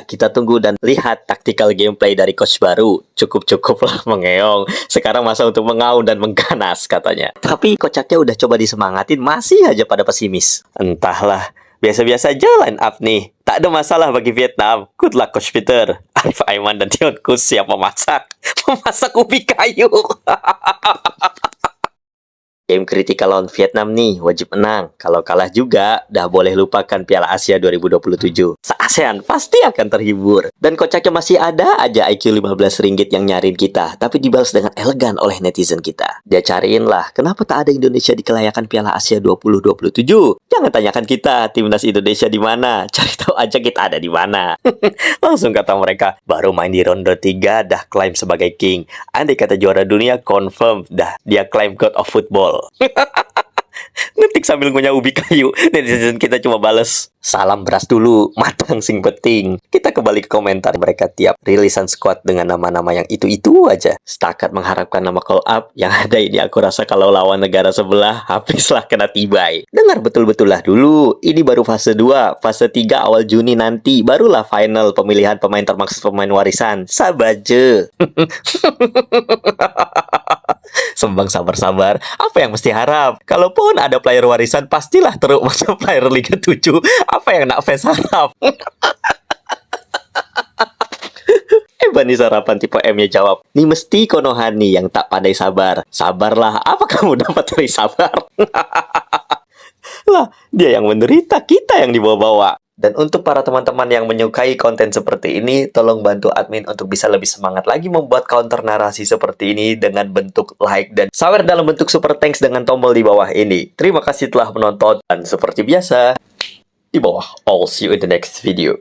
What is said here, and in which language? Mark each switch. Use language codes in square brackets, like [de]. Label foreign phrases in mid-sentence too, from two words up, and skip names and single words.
[id] Kita tunggu dan lihat [en] tactical gameplay [id] dari coach baru. [ms] Cukup-cukuplah mengeong. Sekarang masa untuk mengaum dan mengganas katanya. [id] Tapi kocaknya udah coba disemangatin, masih aja pada pesimis. Entahlah. [ms] Biasa-biasa aja line up nih. Tak ada masalah bagi Vietnam. [en] Good luck Coach Peter. [ms] Arif Aiman dan Tion Kus siap memasak. Memasak ubi kayu. Game kritikal lawan Vietnam nih, wajib menang. Kalau kalah juga, dah boleh lupakan Piala Asia 2027. [id] Se-ASEAN pasti akan terhibur. Dan kocaknya masih ada aja IQ 15 ringgit yang nyariin kita, tapi dibalas dengan elegan oleh netizen kita. [ms] Dia cariin lah, kenapa tak ada Indonesia di kelayakan Piala Asia 2027? [id] Jangan tanyakan kita, timnas Indonesia di mana. Cari tahu aja kita ada di mana. [ms] Langsung kata mereka, baru main di ronde 3 dah klaim sebagai king. Andai kata juara dunia, confirm dah dia klaim [en] God of Football. [id] Ngetik sambil ngunyah ubi kayu. Netizen kita cuma bales, salam beras dulu, matang [jv] sing penting. [id] Kita kembali ke komentar mereka tiap rilisan squad dengan nama-nama yang itu-itu aja. [ms] Setakat mengharapkan nama call up, yang ada ini aku rasa kalau lawan negara sebelah, habislah kena tibai. [id] Dengar betul-betul lah dulu, ini baru fase 2, fase 3 awal Juni nanti, barulah final pemilihan pemain termaksud pemain warisan. [ms] Sabar je. Sembang sabar-sabar, apa yang mesti harap? Kalaupun ada player warisan, pastilah teruk macam player Liga 7. Apa yang nak fans harap? [id] Bani Sarapan tipe M-nya jawab, nih mesti Konohani yang tak pandai sabar. [ms] Sabarlah, apa kamu dapat dari sabar? [id] Lah, dia yang menderita, kita yang dibawa-bawa. Dan untuk para teman-teman yang menyukai konten seperti ini, tolong bantu admin untuk bisa lebih semangat lagi membuat counter narasi seperti ini dengan bentuk like dan sawer dalam bentuk [en] super thanks [id] dengan tombol di bawah ini. Terima kasih telah menonton dan seperti biasa, di bawah, [en] I'll see you in the next video.